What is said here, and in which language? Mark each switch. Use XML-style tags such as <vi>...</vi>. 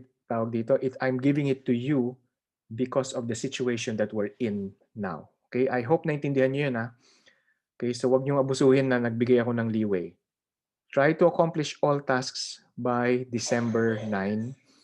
<en>I'm giving it to you because of the situation that we're in now.</en> <tl>Okay,</tl> <en>I hope</en> <tl>naintindihan niyo yun, ha. Okay, so wag niyong abusuhin na nagbigay ako ng leeway.</tl> <en>Try to accomplish all tasks by December 9.</en>